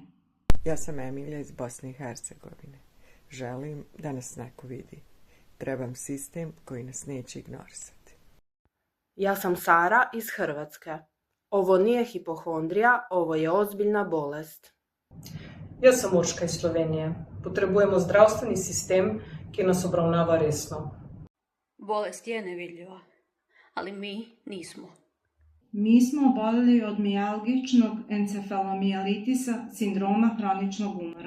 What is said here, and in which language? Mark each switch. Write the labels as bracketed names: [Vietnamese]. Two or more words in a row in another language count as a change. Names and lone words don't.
[Bosnian] Ja sam Emilija iz Bosne i Hercegovine. Želim da nas neko vidi. Trebam sistem koji nas neće ignorisati. [Croatian] Ja sam Sara iz Hrvatske. Ovo nije hipohondrija, ovo je ozbiljna bolest. [Slovenian] Ja sam Urška iz Slovenije. Potrebujemo zdravstveni sistem, ki nas obravnava resno. [Croatian] Bolest je nevidljiva, ali mi nismo. Mi smo oboljeli od mijalgičnog encefalomijalitisa, sindroma kroničnog umora.